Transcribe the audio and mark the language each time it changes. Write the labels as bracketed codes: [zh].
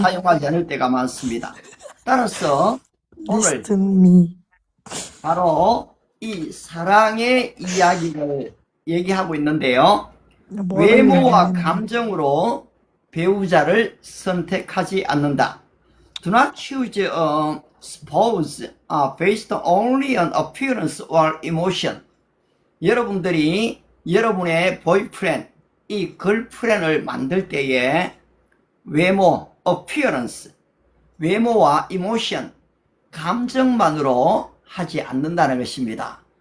[ko] 사용하지 않을 때가 많습니다. 따라서 오늘 [en] Listen me. [ko] 바로 이 사랑의 이야기를 얘기하고 있는데요. [tr] Bu [ko] 외모와 [tr] adam [ko] 감정으로 배우자를 선택하지 않는다. [en] Do not choose a spouse based only on appearance or emotion. [ko] 여러분들이 여러분의 보이프렌드, 이 걸프렌드를 만들 때에 외모, appearance, 외모와 emotion, 감정만으로 하지 않는다는 것입니다.